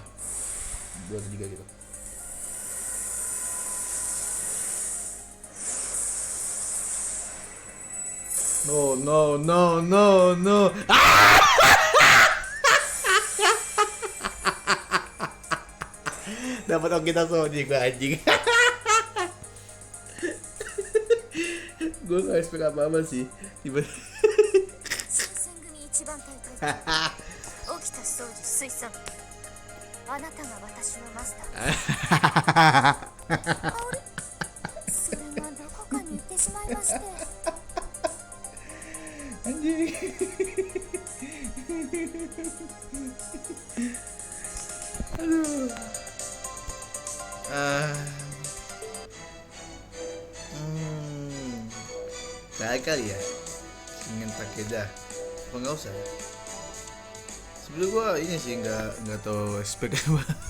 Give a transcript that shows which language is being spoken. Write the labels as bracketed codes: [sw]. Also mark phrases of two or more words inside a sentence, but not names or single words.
[id] 2 atau 3 gitu. No. Dapat kita Sony gue anjing. Gue gak expect apa-apa sih. Tiba-tiba [ja] 新選組一番隊隊長沖田総司水産あなたが私のマスターあれそれがどこかに行ってしまいまして [id] anjing. Aduh. Kali ya ingin Takeda apa nggak usah sebelum gua ini sih nggak tahu expect apa